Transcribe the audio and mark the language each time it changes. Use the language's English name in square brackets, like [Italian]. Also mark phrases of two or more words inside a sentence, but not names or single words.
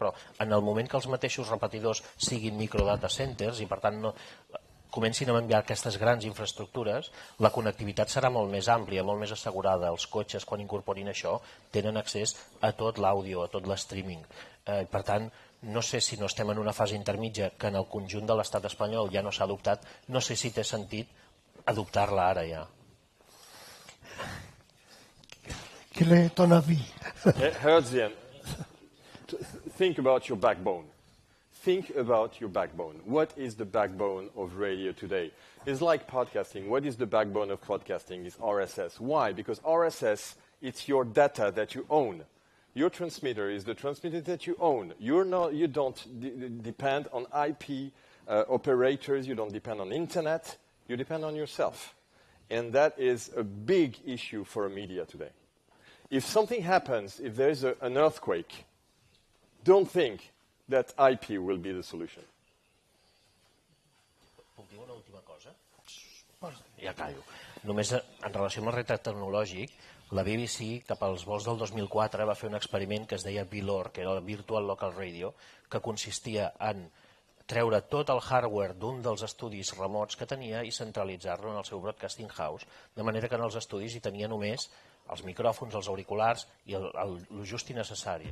[Catalan] Però en el moment que els mateixos repetidors siguin [English] microdata centers [Catalan] i per tant comencin a enviar aquestes grans infraestructures, la connectivitat serà molt més àmplia, molt més assegurada. Els cotxes, quan incorporin això, tenen accés a tot l'àudio, a tot l'streaming. Per tant, no sé si no estem en una fase intermitja que en el conjunt de l'estat espanyol ja no s'ha adoptat, no sé si té sentit adoptar-la ara ja. [French] Quel est ton avis? [English] Hertzian, think about your backbone. Think about your backbone. What is the backbone of radio today? It's like podcasting. What is the backbone of podcasting? It's RSS. Why? Because RSS, it's your data that you own. Your transmitter is the transmitter that you own. You don't depend on IP operators. You don't depend on internet. You depend on yourself. And that is a big issue for a media today. If something happens, if there is an earthquake, don't think that IP will be the solution. [Catalan] Puc dir una última cosa? Ja callo. Només en relació amb el repte tecnològic, la BBC, cap als vols del 2004, va fer un experiment que es deia VLOR, que era el Virtual Local Radio, que consistia en treure tot el hardware d'un dels estudis remots que tenia i centralitzar-lo en el seu broadcasting house, de manera que en els estudis hi tenia només els micròfons, els auriculars i el just i necessari.